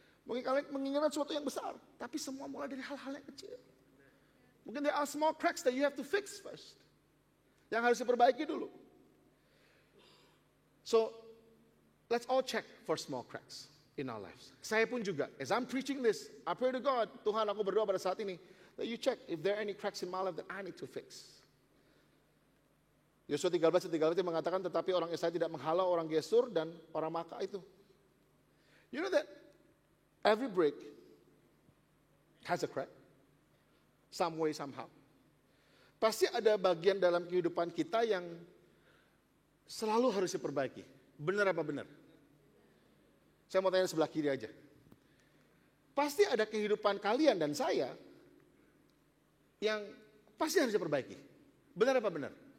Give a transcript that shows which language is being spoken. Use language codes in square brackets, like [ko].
[id] Mungkin kalian menginginkan sesuatu yang besar, tapi semua mulai dari hal-hal yang kecil. Mungkin [en] there are small cracks that you have to fix first. [id] Yang harus diperbaiki dulu. [en] So, let's all check for small cracks in our lives. [id] Saya pun juga, [en] as I'm preaching this, I pray to God, [id] Tuhan aku berdoa pada saat ini, [en] that you check if there are any cracks in my life that I need to fix. [id] Yosua 13 mengatakan, tetapi orang Israel tidak menghalau orang Gesur dan orang Maka itu. [en] You know that every brick has a crack, some way, somehow. [id] Pasti ada bagian dalam kehidupan kita yang selalu harus diperbaiki. Benar apa benar? Saya mau tanya sebelah kiri aja. Pasti ada kehidupan kalian dan saya yang pasti harus diperbaiki. Benar apa benar?